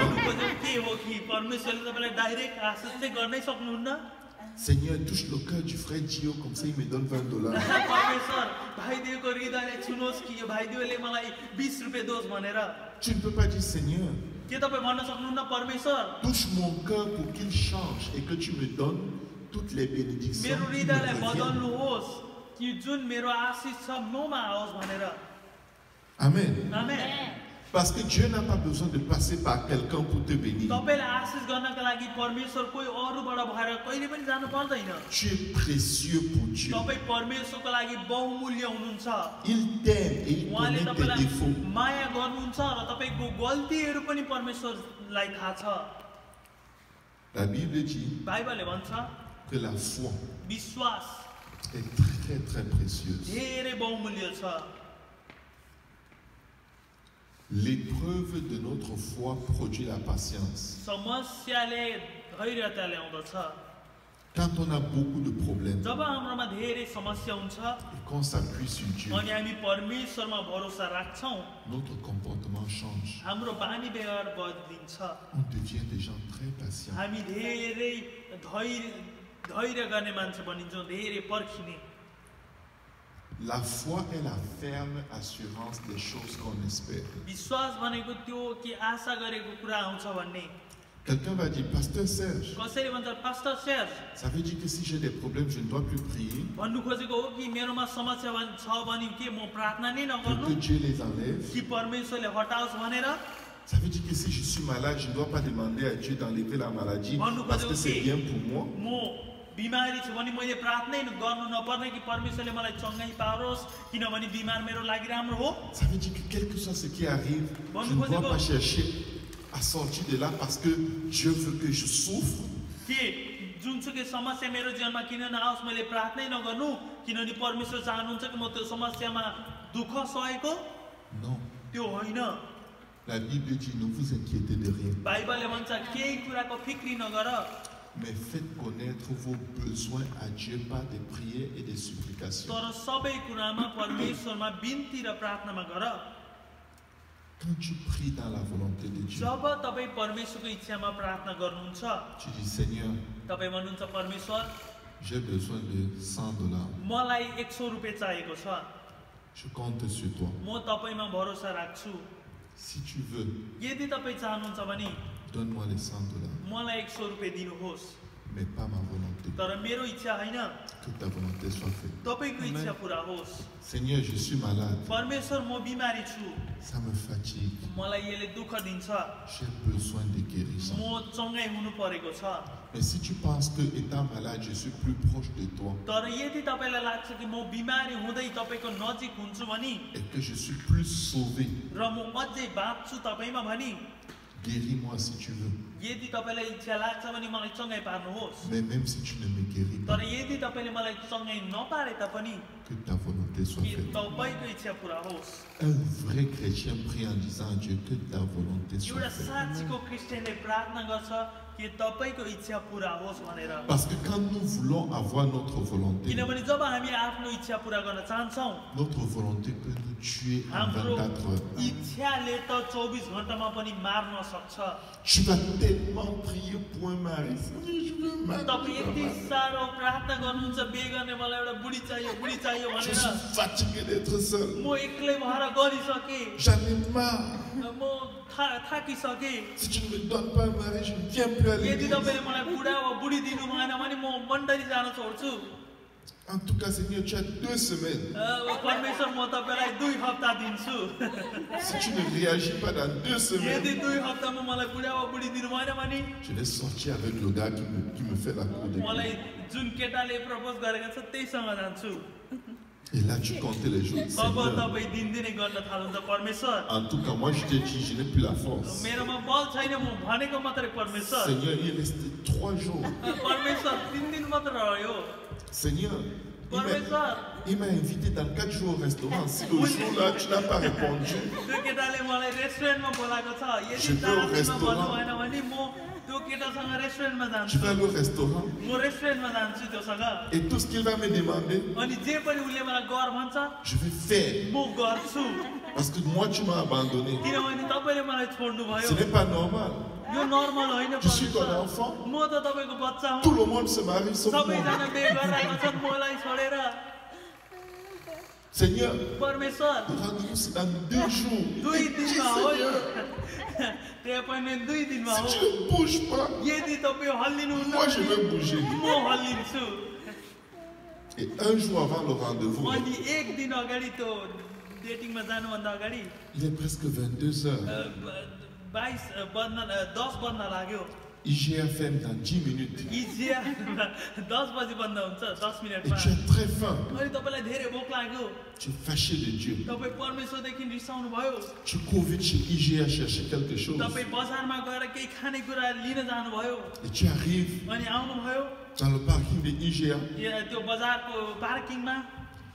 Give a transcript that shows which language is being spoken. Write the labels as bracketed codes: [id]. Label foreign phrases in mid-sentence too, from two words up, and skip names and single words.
[ne] के हो कि परमेश्वरले तपाईँलाई डाइरेक्ट आशिष चाहिँ गर्नै सक्नुहुन्न? [fr] Seigneur, touche le cœur du frère Gio, comme ça il me donne $20. [ne] परमेश्वर भाइदेवको हृदयलाई छुनुहोस् कि यो भाइदेवले मलाई 20 रुपियाँ दोस् भनेर। [fr] Tu ne peux pas dire Seigneur, [ne] के तपाईँ भन्न सक्नुहुन्न परमेश्वर [fr] touche mon cœur pour qu'il change et que tu me donnes toutes les bénédictions [ne] मेरो [fr] qui me [ne] हृदयलाई [fr] reviennent. [ne] बदल्नुहोस् कि जुन मेरो आशिष छ ममा आओस् भनेर। [fr] Amen. [ne] आमेन। [fr] Parce que Dieu n'a pas besoin de passer par quelqu'un pour te bénir. [ne] तपाईलाई आशिष गर्नका लागि परमेश्वर कोही अरूबाट भएर कहिले पनि जानु पर्दैन। [fr] Tu es précieux pour Dieu. [ne] तपाईँ परमेश्वरको लागि बहुमूल्य हुनुहुन्छ। [fr] Il t'aime et il [ne] उहाँले [fr] connaît tes [ne] तपाईलाई [fr] défauts. [ne] माया गर्नुहुन्छ र तपाईको गल्तीहरू पनि परमेश्वरलाई थाहा छ। [fr] La Bible dit [ne] बाइबलले भन्छ [fr] que la foi [ne] विश्वास [fr] est très très très précieuse. [ne] धेरै बहुमूल्य छ। [fr] L'épreuve de notre foi produit la patience. [ne] समस्याले धैर्यता ल्याउँदछ। [fr] Quand on a beaucoup de problèmes [ne] जब हाम्रोमा धेरै समस्या हुन्छ [fr] et qu'on s'appuie sur Dieu, [ne] अनि हामी परमेश्वरमा भरोसा राख्छौं, [fr] notre comportement change. [ne] हाम्रो बानी व्यवहार बदलिन्छ। [fr] On devient des gens très patients. [ne] हामी धेरै धैर्य गर्ने मान्छे बनिन्छौँ, धेरै पर्खिने। [fr] La foi est la ferme assurance des choses qu'on espère. [ne] विश्वास भनेको त्यो कि आशा गरेको कुरा आउँछ भन्ने। [fr] Quelqu'un va dire, Pasteur Serge, [ne] कसैले भन्छ पास्टर सेर्ज, [fr] ça veut dire que si j'ai des problèmes, je ne dois plus prier, [ne] भन्नु खोजेको हो कि मेरोमा समस्या छ भने के म प्रार्थना नै [fr] pour [ne] नगर्नु, [fr] que Dieu les enlève. [ne] कि परमेश्वरले हटाओस् भनेर? [fr] Ça veut dire que si je suis malade, je ne dois pas demander à Dieu d'enlever la maladie parce que c'est bien pour moi. [ne] म बिमारी छु भने मैले प्रार्थनै गर्नु नपर्ने कि परमेश्वरले मलाई चङ्गाई पारोस् किनभने बिमार मेरो लागि राम्रो हो? [fr] Ça veut dire que quel que soit ce qui arrive, je ne dois pas chercher à sortir de là parce que Dieu veut que je souffre. [ne] के जुनसुकै समस्या मेरो जीवनमा किन नआओस् मैले प्रार्थनै नगर्नु किनभने परमेश्वर चाहनुहुन्छ कि म त्यो समस्यामा दुःख सहेको? [fr] Non. [ne] त्यो होइन। [fr] La Bible dit, ne vous inquiétez de rien, [ne] बाइबलले भन्छ केही कुराको फिक्री नगर, [fr] mais faites connaître vos besoins à Dieu par des prières et des supplications. [ne] तर सबै कुरामा परमेश्वरमा बिन्ती र प्रार्थनामा गर। [fr] Quand tu pries dans la volonté de Dieu, [ne] जब तपाईँ परमेश्वरको इच्छामा प्रार्थना गर्नुहुन्छ, [fr] tu dis, Seigneur, [ne] तपाईँ भन्नुहुन्छ परमेश्वर [fr] j'ai besoin de $100. [ne] मलाई 100 रुपियाँ चाहिएको छ, [fr] Je compte sur toi. [ne] म तपाईँमा भरोसा राख्छु। [fr] Si tu veux, [ne] यदि तपाईँ चाहनुहुन्छ भने [fr] donne-moi les $100, [ne] मलाई 100 रुपियाँ दिनुहोस्, [fr] mais pas ma volonté. [ne] तर मेरो इच्छा होइन, [fr] Que ta volonté soit faite. [ne] तपाईँको इच्छा पुरा होस्। [fr] Seigneur, je suis malade. [ne] परमेश्वर म बिमारी छु, [fr] Ça me fatigue. [ne] मलाई यसले दुःख दिन्छ, [fr] J'ai besoin de guérison. [ne] म चङ्गाई हुनु परेको छ। [fr] Mais si tu penses que étant malade, je suis plus proche de toi [ne] तर यदि तपाईँलाई लाग्छ कि म बिमारी हुँदै तपाईँको नजिक हुन्छु भने [fr] et que je suis plus sauvé, [ne] र म अझै बाँच्छु तपाईँमा भने, [fr] guéris-moi si tu veux. [ne] यदि तपाईँलाई इच्छा लाग्छ भने मलाई चङ्गाई पार्नुहोस्। [fr] Mais même si tu ne me guéris [ne] तर [fr] pas, [ne] यदि तपाईँले मलाई चङ्गाई नपारे तापनि [fr] que ta volonté soit [ne] कि [fr] faite. [ne] तपाईँको इच्छा पुरा होस्। [fr] Un vrai chrétien prie en disant à Dieu que ta volonté soit [ne] एउटा [fr] faite. [ne] साँच्चीको क्रिस्चियनले प्रार्थना गर्छ कि तपाईँको इच्छा पुरा होस् भनेर। [fr] Parce que quand nous voulons avoir notre volonté, [ne] किनभने जब हामी आफ्नो इच्छा पुरा गर्न चाहन्छौँ, [fr] notre volonté peut nous tuer en [ne] हाम्रो [fr] 24 heures. [ne] इच्छाले त 24 घण्टामा पनि मार्न सक्छ। [fr] Tu vas tellement prier pour un mari. Seigneur, je veux un mari. [ne] तपाईँ यति साह्रो प्रार्थना गर्नुहुन्छ बिहे गर्ने मलाई एउटा बुढी चाहियो [fr] Je [ne] भनेर, [fr] suis fatigué d'être seul. [ne] म एक्लै भएर गरिसकेँ, [fr] J'en ai marre. [ne] म थाकिसकेँ। [fr] Si tu ne me donnes pas un mari, je ne viens plus à [ne] यदि [fr] l'église. [ne] तपाईँले मलाई बुढा वा बुढी दिनु भएन भने म मण्डली जान छोड्छु। [fr] En tout cas, Seigneur, tu as 2 semaines. [ne] परमेश्वर म तपाईँलाई 2 हप्ता दिन्छु। [fr] Si tu ne réagis pas dans 2 [ne] यदि [fr] semaines, [ne] 2 हप्तामा मलाई बुढा वा बुढी दिनु भएन भने [fr] je vais sortir avec le gars qui me fait la cour de [ne] मलाई [fr] l'église. [ne] जुन केटाले प्रपोज गरेको छ त्यहीसँग जान्छु। [fr] Et là, tu comptes les jours. [ne] अब [fr] Seigneur, [ne] तपाईँ दिनदिनै गर्न थाल्नुहुन्छ परमेश्वर, [fr] en tout cas, moi, je te dis, je n'ai plus la force. [ne] मेरोमा बल छैन, म भनेको मात्रै परमेश्वर। [fr] Seigneur, il est resté 3 jours. [ne] परमेश्वर 3 दिन मात्र रह्यो। [fr] Seigneur, [ne] परमेश्वर [fr] il m'a invité dans 4 jours au restaurant. Si le jour-là, tu n'as pas répondu, [ne] त्यो केटाले मलाई रेस्टुरेन्टमा बोलाएको छ, यदि [fr] Je vais au [ne] 4 दिनमा [fr] restaurant. [ne] भन्नु भएन भने म त्यो केटासँग रेस्टुरेन्टमा [fr] tu [ne] जान्छु, [fr] vas aller au restaurant [ne] म रेस्टुरेन्टमा जान्छु त्योसँग, [fr] et tout ce qu'il va me demander, [ne] अनि जे पनि उसले मलाई गर भन्छ [fr] je vais faire. [ne] म गर्छु, [fr] Parce que moi, tu m'as abandonné. [ne] किनभने तपाईँले मलाई छोड्नु भयो। [fr] Ce n'est pas normal. [ne] यो नर्मल होइन [fr] Je suis ton [ne] परमेश्वर, [fr] enfant. [ne] म त तपाईँको बच्चा [fr] Tout [ne] हुँ, [fr] le monde se marie sauf moi. [ne] सबैजना बिहे गरिरहेको छन् मलाई छोडेर। [fr] Seigneur, [ne] परमेश्वर [fr] rendez-vous c'est dans 2 jours. [ne] 2 दिनमा हो यो, [fr] Seigneur, [ne] त्यो एपोइन्टमेन्ट 2 दिनमा हो। [fr] si tu ne bouges pas, [ne] यदि तपाईँ हल्लिनुहुन्न [fr] moi je [ne] भने [fr] vais bouger. [ne] म हल्लिन्छु। [fr] Et un jour avant le rendez-vous, [ne] अनि 1 दिन अगाडि त्यो डेटिङमा जानुभन्दा अगाडि [fr] il est presque 22 heures. [ne] 10 बज्न लाग्यो। [fr] IGA ferme dans 10 minutes. [ne] इजिया 10 बजी बन्द हुन्छ, 10 [fr] Et [ne] मिनटमा। [fr] tu as très faim. [ne] अनि तपाईँलाई धेरै भोक लाग्यो, [fr] Tu es fâché de Dieu. [ne] तपाईँ परमेश्वरदेखि रिसाउनु भयो, [fr] Tu cours vite chez IGA chercher quelque chose. [ne] तपाईँ बजारमा गएर केही खानेकुरा लिन जानुभयो, [fr] Et tu arrives [ne] अनि आउनुभयो [fr] dans le parking de IGA. [ne] त्यो बजारको पार्किङमा,